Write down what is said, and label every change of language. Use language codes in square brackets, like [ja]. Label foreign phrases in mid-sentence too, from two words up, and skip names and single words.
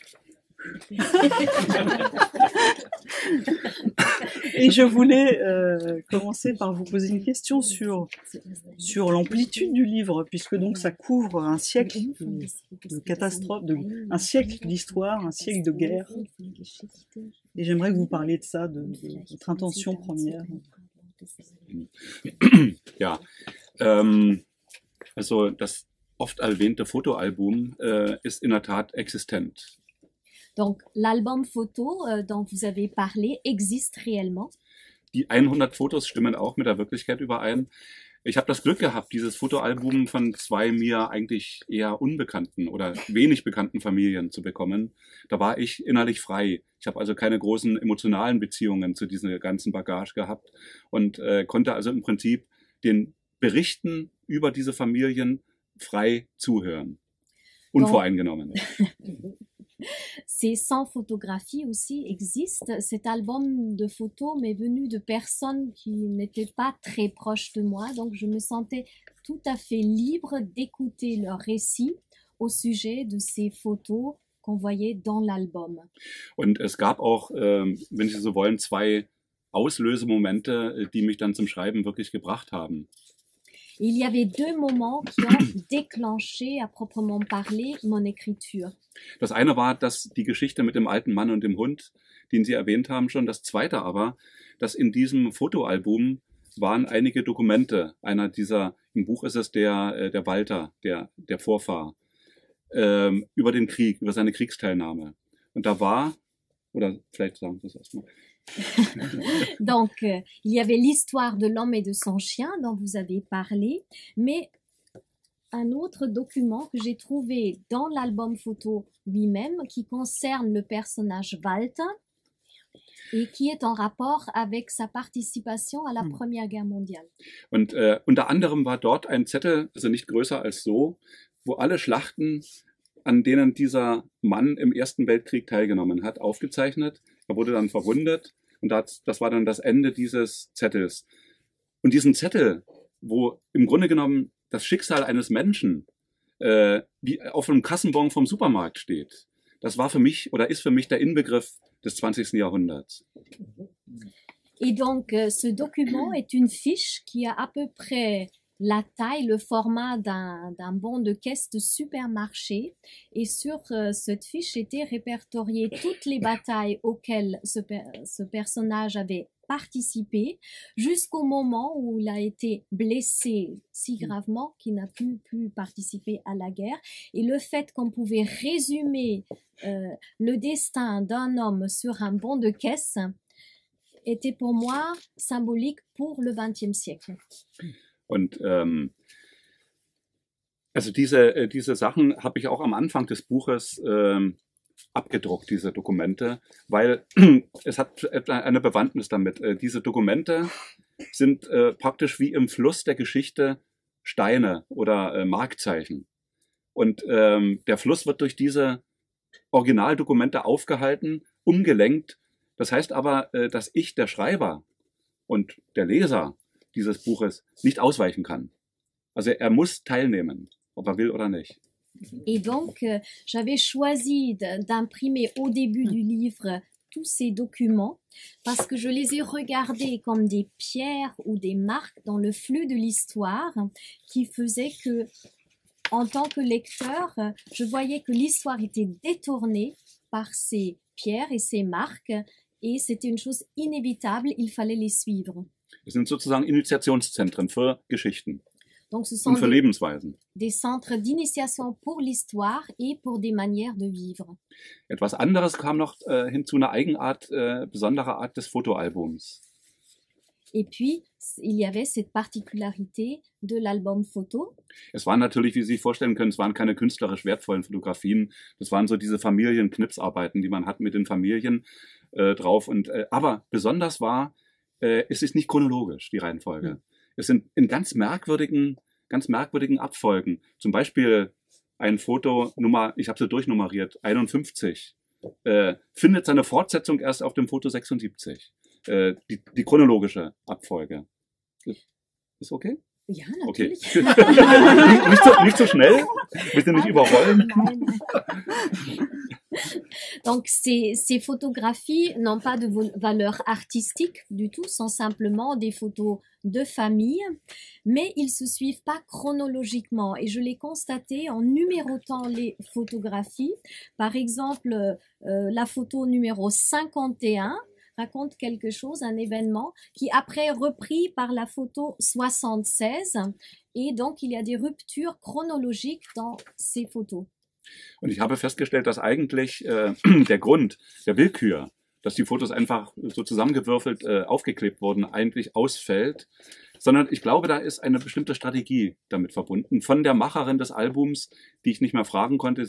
[fr] Et je voulais commencer par vous poser une question sur l'amplitude du livre, puisque donc ça couvre un siècle de catastrophes, un siècle d'histoire, un siècle de guerre. Et j'aimerais que vous parliez de ça, de votre intention première. [de] Ja, also das oft erwähnte Fotoalbum ist in der Tat existent. [fr] Donc, l'album photo dont vous avez parlé existe réellement. [de] Die 100 Fotos stimmen auch mit der Wirklichkeit überein. Ich habe das Glück gehabt, dieses Fotoalbum von 2 mir eigentlich eher unbekannten oder wenig bekannten Familien zu bekommen. Da war ich innerlich frei. Ich habe also keine großen emotionalen Beziehungen zu dieser ganzen Bagage gehabt und konnte also im Prinzip den Berichten über diese Familien frei zuhören. Unvoreingenommen. [fr] Ces 100 photographies aussi existent. Cet album de photos m'est venu de personnes qui n'étaient pas très proches de moi, donc je me sentais tout à fait libre d'écouter leurs récits au sujet de ces photos qu'on voyait dans l'album. [de] Und es gab auch, wenn Sie so wollen, 2 Auslösemomente, die mich dann zum Schreiben wirklich gebracht haben. [fr] Il y avait 2 moments qui ont déclenché, à proprement parler, mon écriture. [de] Das eine war, dass die Geschichte mit dem alten Mann und dem Hund, den Sie erwähnt haben schon. Das zweite aber, dass in diesem Fotoalbum waren einige Dokumente. Einer dieser, im Buch ist es der Walter, der Vorfahr, über den Krieg, über seine Kriegsteilnahme. Und da war, oder vielleicht sagen Sie das erstmal. [fr] Donc, il y avait l'histoire de l'homme et de son chien dont vous avez parlé, mais un autre document que j'ai trouvé dans l'album photo lui-même qui concerne le personnage Walter. Et qui est en rapport avec sa participation à la Première Guerre mondiale. [de] Und unter anderem war dort ein Zettel, also nicht größer als so, wo alle Schlachten, an denen dieser Mann im Ersten Weltkrieg teilgenommen hat, aufgezeichnet. Er wurde dann verwundet und das war dann das Ende dieses Zettels. Und diesen Zettel, wo im Grunde genommen das Schicksal eines Menschen wie auf einem Kassenbon vom Supermarkt steht, das war für mich oder ist für mich der Inbegriff des 20. Jahrhunderts. [fr] Et donc, ce document est une fiche qui a à peu près la taille, le format d'un bon de caisse de supermarché. Et sur cette fiche étaient répertoriées toutes les batailles auxquelles ce personnage avait participé, jusqu'au moment où il a été blessé si gravement qu'il n'a plus pu participer à la guerre. Et le fait qu'on pouvait résumer le destin d'un homme sur un bon de caisse était pour moi symbolique pour le XXe siècle. [de] Und also diese Sachen habe ich auch am Anfang des Buches abgedruckt, diese Dokumente, weil es hat eine Bewandtnis damit. Diese Dokumente sind praktisch wie im Fluss der Geschichte Steine oder Markzeichen. Und der Fluss wird durch diese Originaldokumente aufgehalten, umgelenkt. Das heißt aber, dass ich, der Schreiber und der Leser dieses Buches nicht ausweichen kann. Also er muss teilnehmen, ob er will oder nicht. [fr] Et donc, j'avais choisi d'imprimer au début du livre tous ces documents parce que je les ai regardés comme des pierres ou des marques dans le flux de l'histoire qui faisaient que, en tant que lecteur, je voyais que l'histoire était détournée par ces pierres et ces marques et c'était une chose inévitable, il fallait les suivre. [de] Es sind sozusagen Initiationszentren für Geschichten. [fr] Donc, ce sont [de] und für Lebensweisen. [fr] Des centres d'initiation pour l'histoire et pour des manières de vivre. [de] Etwas anderes kam noch hinzu, eine Eigenart, besondere Art des Fotoalbums. [fr] Et puis, il y avait cette particularité de l'album photo. [de] Es waren natürlich, wie Sie sich vorstellen können, es waren keine künstlerisch wertvollen Fotografien. Das waren so diese Familienknipsarbeiten, die man hat mit den Familien drauf. Aber besonders war, es ist nicht chronologisch, die Reihenfolge. Es sind in ganz merkwürdigen Abfolgen. Zum Beispiel ein Foto, ich habe sie durchnummeriert, 51, findet seine Fortsetzung erst auf dem Foto 76. Die chronologische Abfolge. Ist okay? Ja, natürlich. Okay. nicht so schnell, bitte nicht überrollen. [fr] Donc ces photographies n'ont pas de valeur artistique du tout, sont simplement des photos de famille, mais ils se suivent pas chronologiquement et je l'ai constaté en numérotant les photographies. Par exemple, la photo numéro 51 raconte quelque chose, un événement qui après est repris par la photo 76 et donc il y a des ruptures chronologiques dans ces photos. [de] Und ich habe festgestellt, dass eigentlich der Grund der Willkür, dass die Fotos einfach so zusammengewürfelt aufgeklebt wurden, eigentlich ausfällt, sondern ich glaube, da ist eine bestimmte Strategie damit verbunden von der Macherin des Albums, die ich nicht mehr fragen konnte.